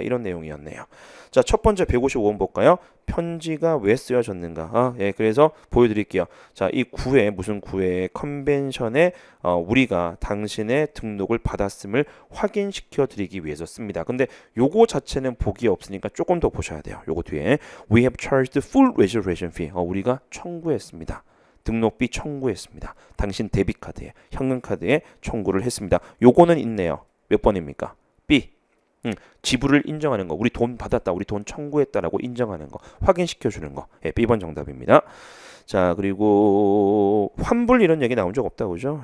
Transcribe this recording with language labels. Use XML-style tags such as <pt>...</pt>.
<ko>이런 내용이었네요. 자, 첫 번째 155번 볼까요? 편지가 왜 쓰여졌는가? 그래서 보여드릴게요. 자, 이 구회 무슨 구회 컨벤션에 우리가 당신의 등록을 받았음을 확인시켜 드리기 위해서 씁니다. 근데 요거 자체는 복이 없으니까 조금 더 보셔야 돼요. 요거 뒤에</ko> <en>We have charged full reservation fee.</en> <ko>우리가 청구했습니다. 등록비 청구했습니다. 당신 데비카드에 현금카드에 청구를 했습니다. 요거는 있네요. 몇 번입니까? B. 지불을 인정하는 거. 우리 돈 받았다. 우리 돈 청구했다라고 인정하는 거. 확인시켜주는 거. B번 정답입니다. 자, 그리고 환불 이런 얘기 나온 적 없다 그죠?</ko>